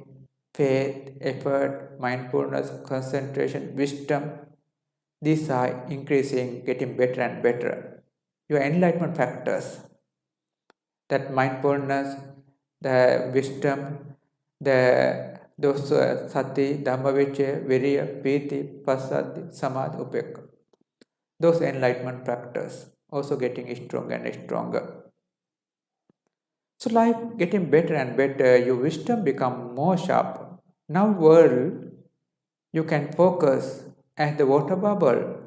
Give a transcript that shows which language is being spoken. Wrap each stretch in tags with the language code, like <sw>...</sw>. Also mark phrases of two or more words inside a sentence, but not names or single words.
<en>Faith, effort, mindfulness, concentration, wisdom, these are increasing, getting better and better. Your enlightenment factors, that mindfulness, the wisdom, those</en> <pi>sati, dhammavicaya, viriya, piti, passati, samadhi, upekkha.</pi> <en>Those enlightenment factors also getting stronger and stronger. So life getting better and better, your wisdom become more sharp. Now world, you can focus as the water bubble.</en>